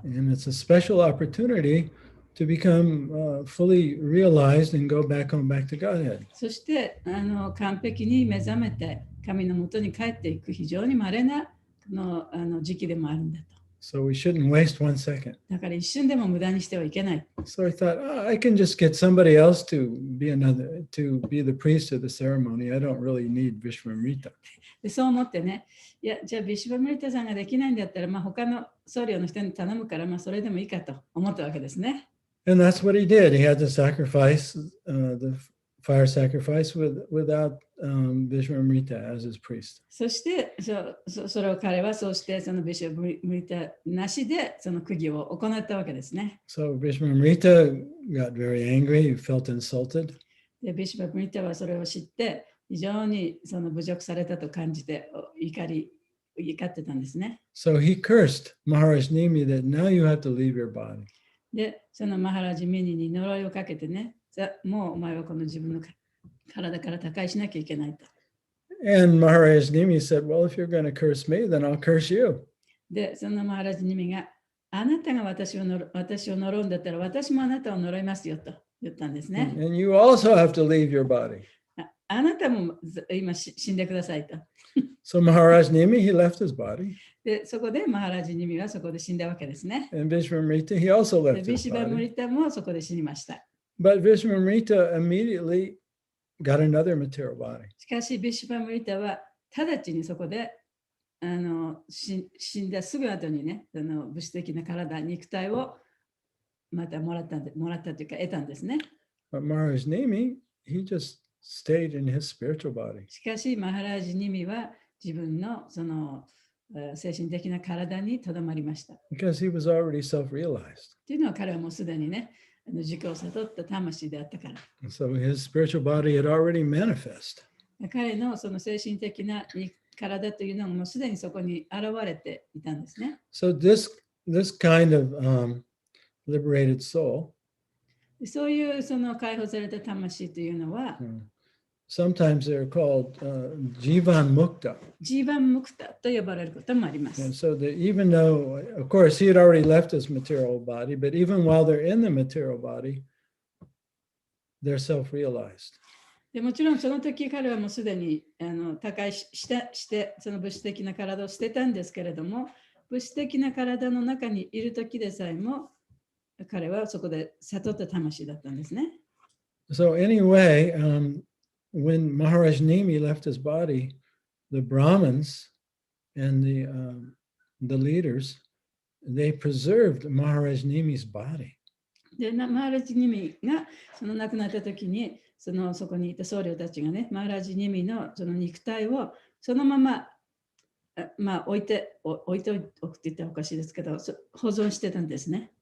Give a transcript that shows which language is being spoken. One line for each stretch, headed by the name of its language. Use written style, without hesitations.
English: And it's a special opportunity to become fully realized and go back to Godhead.
Japanese: そして完璧に目覚めて神のもとに帰っていく非常に稀な時期でもあるんだと。
English: So we shouldn't waste one second.
Japanese: だから一瞬でも無駄にしてはいけない。
English: So I thought, I can just get somebody else to be the priest of the ceremony. I don't really need Vishwamrita.
Japanese: でそう思ってね、いや、じゃあビシュバムリタさんができないんだったら、他の僧侶の人に頼むから、それでもいいかと思ったわけですね。
English: And that's what he did. He had to sacrifice the fire sacrifice without Vishwamrita as his priest.
Japanese: そしてそれを彼はそうしてそのビシュバムリタなしでその釘を行ったわけですね。
English: So Vishwamrita got very angry. He felt insulted.
Japanese: でビシュバムリタはそれを知って非常にその侮辱されたと感じて怒ってたんですね。
English: So he cursed Maharaj Nimi that now you have to leave your body.
Japanese: で、そのマハラジミニに呪いをかけてね、もうお前はこの自分の体から他界しなきゃいけないと。
English: And Maharaj Nimi said, well, if you're going to curse me, then I'll curse you.
Japanese: で、そのマハラジニミがあなたが私を呪うんだったら私もあなたを呪いますよと言ったんですね。
English: And you also have to leave your body.
Japanese: あなたも今死んでくださいと。
English: So Maharaj Nimi, he left his body.
Japanese: で、そこでマハラジニミはそこで死んだわけですね。
English: And Vishvamrita, he also
Japanese: で、
English: left
Japanese: ビ
English: his
Japanese: シバム
English: body.
Japanese: リタもそこで死にました。
English: But Vishvamrita immediately got another material body.
Japanese: しかし、ビシバムリタは直ちにそこで死んだすぐ後にね、物質的な体、肉体をまたもらったというか得たんですね。
English: But Maharaj Nimi, he just stayed in his spiritual body.
Japanese: しかし、マハラジニミは自分のその精神的な体にとどまりました。
English: Because he was already self-realized.
Japanese: というのは彼はもうすでにね、自己を悟った魂であったから。
English: So his spiritual body had already manifest.
Japanese: 彼のその精神的な体というのはもうすでにそこに現れていたんですね。
English: So this kind of liberated soul,
Japanese: そういうその解放された魂というのは、
English: sometimes they're called Jivan Mukta.
Japanese: ジーバンムクタと呼ばれることもありま
English: And
Japanese: す。
English: so that even though, of course, he had already left his material body, but even while they're in the material body, they're self-realized.
Japanese: でもちろんその時彼はもうすでに他界してその物質的な体を捨てたんですけれども、物質的な体の中にいる時でさえも彼はそこで悟った魂だったんですね。
English: So anyway, when Maharaj Nimi left his body, the Brahmins and the leaders, they preserved Maharaj Nimi's body.
Japanese: で、マハラジニミがその亡くなった時に、そこにいた僧侶たちがね、マハラジニミのその肉体をそのまま、置いておくって言ったらおかしいですけど、保存してたんですね。